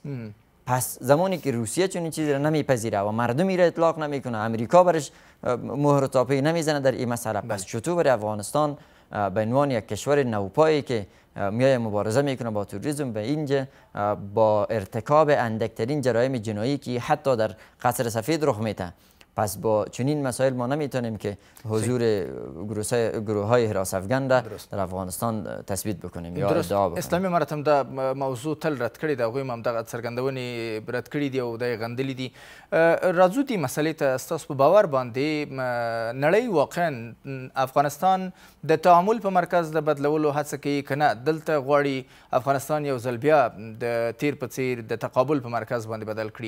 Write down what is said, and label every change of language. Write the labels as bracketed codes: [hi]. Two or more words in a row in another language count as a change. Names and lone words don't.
[fa] پس زمانی که روسیه چنین چیزی را نمیپذیره و مردمی را اطلاق نمیکنه، امریکا برش مهر تاپی نمیزنه در این مسئله، پس چطور برای افغانستان به عنوان یک کشور نوپایی که میای مبارزه میکنه با توریسم به اینجا با ارتکاب اندکترین جرایم جنایی که حتی در قصر سفید رخ میده، پس با چنین مسائل ما نمیتونیم که حضور گروه های حراس افغان را در افغانستان تثبیت بکنیم یا ادعا بکنیم. [ps] اسلامي امارت هم دا موضوع تل رد کړی دی، هغوی هم همدغه څرګندونې رد کړي دي او دا یې غندلي دي. راځو دې مسئلې ته. ستاسو په باور باندې نړۍ واقعا افغانستان د تعامل په مرکز د بدلولو هڅه کوي که نه دلته غواړي افغانستان یو ځل بیا د تیر په څیر د تقابل په مرکز باندې بدل کړي؟